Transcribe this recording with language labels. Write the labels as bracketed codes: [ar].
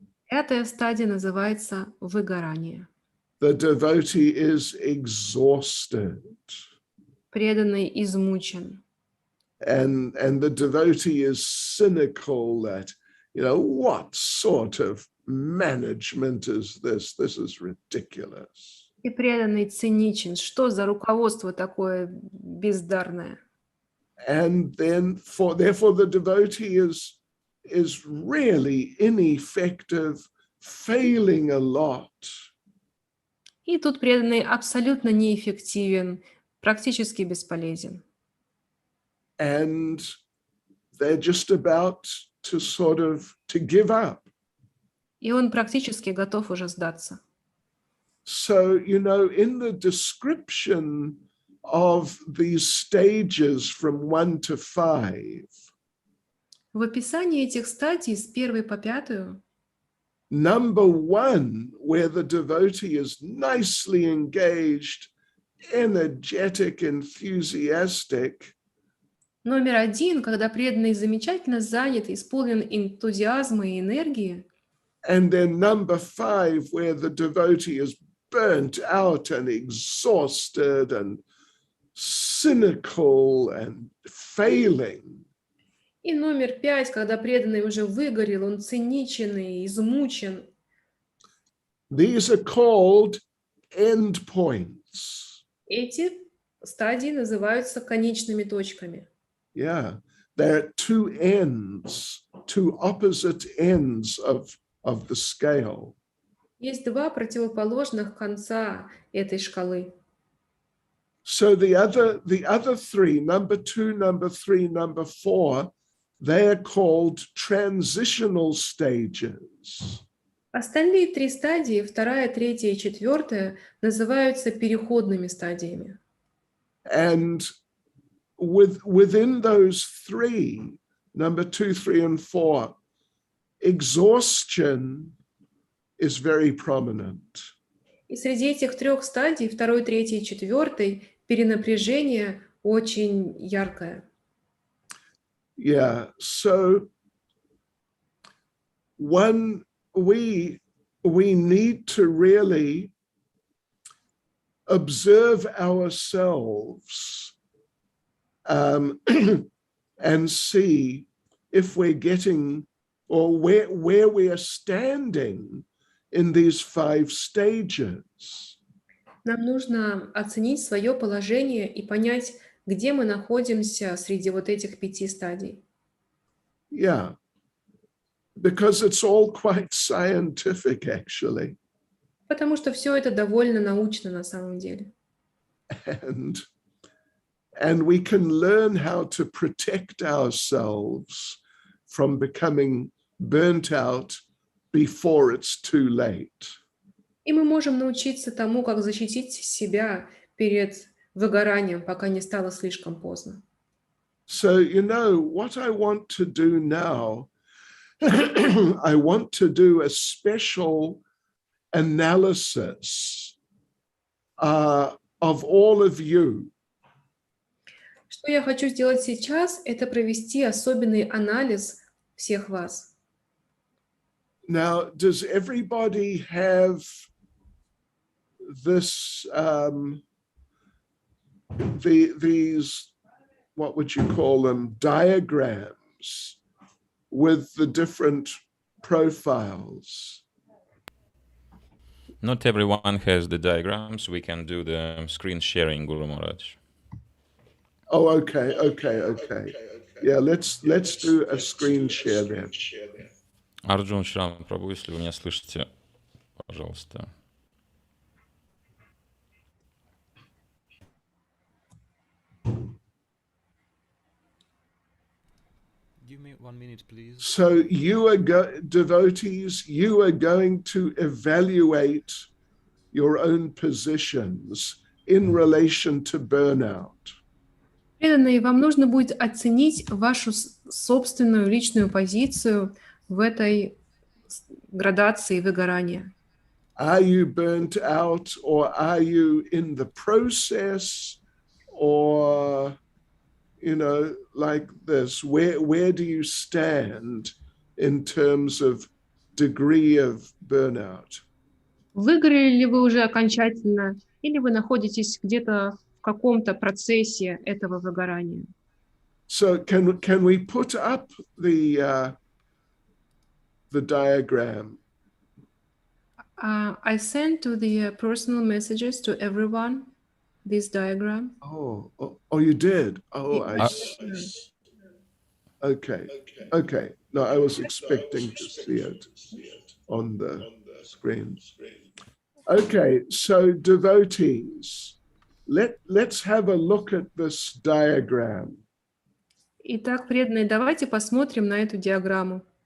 [ru] Пятая стадия называется выгорание. [en] The devotee is exhausted. [ru] Преданный измучен. [en] And the devotee is cynical that, what sort of management is this? This is ridiculous. [ru] И преданный циничен. Что за руководство такое бездарное? [en] And then therefore the devotee is really ineffective, failing a lot. [ru] И тут преданный абсолютно неэффективен, практически бесполезен. [en] And they're just about to give up. [ru] И он практически готов уже сдаться. [en] So, in the description of these stages from 1 to 5, [ru] В описании этих стадий с 1 по 5, [en] number 1, where the devotee is nicely engaged, energetic, enthusiastic, [ru] номер 1, когда преданный замечательно занят, исполнен энтузиазма и энергии, [en] and then number 5, where the devotee is burnt out and exhausted and cynical and failing. [ru] и номер 5, когда преданный уже выгорел, он циничен и измучен. [en] These are called endpoints. [ru] Эти стадии называются конечными точками. [en] Yeah, they're two ends, two opposite ends of the scale. [ru] Есть два противоположных конца этой шкалы. [en] So the other three, number 2, number 3, number 4, they're called transitional stages. [ru] Остальные три стадии, 2, 3 и 4, называются переходными стадиями. [en] And within those three, number 2, 3, and 4, exhaustion is very prominent. [ru] И среди этих трех стадий, 2, 3 и 4, перенапряжение очень яркое. [en] Yeah, so we need to really observe ourselves and see if we're getting, or where we are standing in these 5 stages. [ru] Нам нужно оценить свое положение и понять, где мы находимся среди вот этих 5 стадий. [en] Yeah, because it's all quite scientific, actually. [ru] Потому что все это довольно научно на самом деле. [en] And we can learn how to protect ourselves from becoming burnt out before it's too late. [ru] И мы можем научиться тому, как защитить себя перед выгоранием, пока не стало слишком поздно. [en] So, what I want to do now, I want to do a special analysis of all of you. [ru] Что я хочу сделать сейчас, это провести особенный анализ всех вас. [en] Now, does everybody have this, these, what would you call them, diagrams with the different profiles? Not everyone has the diagrams. We can do the screen sharing, Guru Maharaj. Oh, okay. Yeah, let's do a screen share then. [ru] Арджун Шрам Прабху, если вы меня слышите, пожалуйста. [en] Give me 1 minute, please. So you are devotees, you are going to evaluate your own positions in relation to burnout. [ru] Преданные, вам нужно будет оценить вашу собственную личную позицию в этой градации выгорания. [en] Are you burnt out, or are you in the process, or, like this? Where do you stand in terms of degree of burnout? [ru] Выгорели ли вы уже окончательно, или вы находитесь где-то в каком-то процессе этого выгорания? [en] So can we put up the diagram? I sent to the personal messages to everyone this diagram. Oh, you did? Oh, I see. Okay. No, I was expecting to see it on the screen. Okay, so devotees, Let's have a look at this diagram. [ru] Итак, преданные, давайте посмотрим на эту диаграмму.